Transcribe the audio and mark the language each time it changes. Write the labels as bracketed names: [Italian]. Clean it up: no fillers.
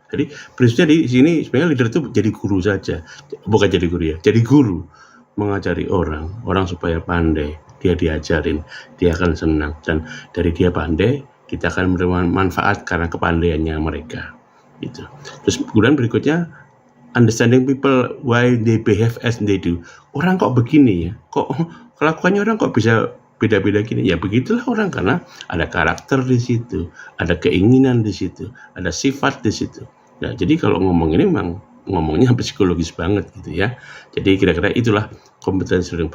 [Indonesian] Jadi prinsipnya di sini sebenarnya leader itu jadi guru saja, bukan jadi guru ya, jadi guru, mengajari orang supaya pandai. Dia diajarin, dia akan senang, dan dari dia pandai, kita akan menerima manfaat karena kepandaiannya mereka. Gitu. Terus kemudian berikutnya, [English] understanding people why they behave as they do. [Indonesian] Orang kok begini ya? Kok kelakuannya orang kok bisa beda-beda gini? Ya begitulah orang, karena ada karakter di situ, ada keinginan di situ, ada sifat di situ. Nah, jadi kalau ngomong ini memang ngomongnya psikologis banget gitu ya. Jadi kira-kira itulah kompetensi learning.